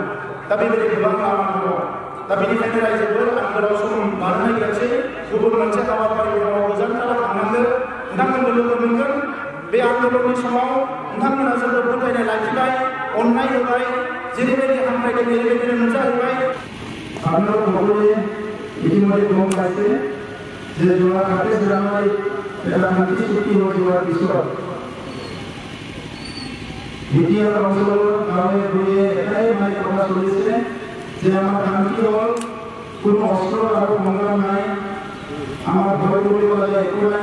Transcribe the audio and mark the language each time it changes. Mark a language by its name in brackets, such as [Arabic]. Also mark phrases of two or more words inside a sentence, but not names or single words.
[Bodo] दा बेबायदि गोबां लामा दङ। दा बेनिखायनो रायजोफोर आं गोलाव सम लानो नागिरसै गुबुन मोनसे हाबाफारि दङ गोजानथाराव थांनांगोन। नोंथांमोनखौ लोगो मोनगोन। बे आन्दलननि समाव नोंथांमोना जोंखौ फोथायनाय लाखिबाय अननाय होबाय जेरैबायदि हामलायदों ओरैबायदिनो नुजाहोबाय। [Assamese] আপনারা সকলে ইতিমধ্যে গম পাইছে যে ২৮ জানুৱাৰী এটা শান্তি চুক্তি হৈ যোৱাৰ পিছত বিটিআৰ অঞ্চলৰ গাঁৱে ভূঞে এটাই কথা চলিছে যে আমাৰ শান্তি হ'ল কোনো অস্ত্ৰ আৰু সংগ্ৰাম নাই, আমাৰ ভয় কৰিবলগীয়া একো নাই।